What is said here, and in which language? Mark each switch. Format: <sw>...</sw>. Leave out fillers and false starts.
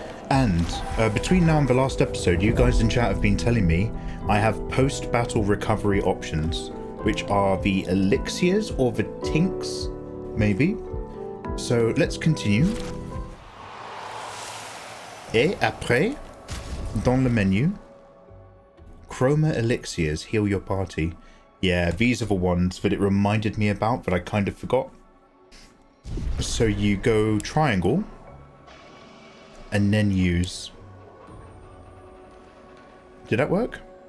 <en>And between now and the last episode, you guys in chat have been telling me I have post-battle recovery options, which are the elixirs or the tinks, maybe. So let's continue.</en> <fr>Et après, dans le menu, Chroma elixirs,</fr> <en>heal your party. Yeah, these are the ones that it reminded me about that I kind of forgot. So you go triangle, and then use. Did that work?</en>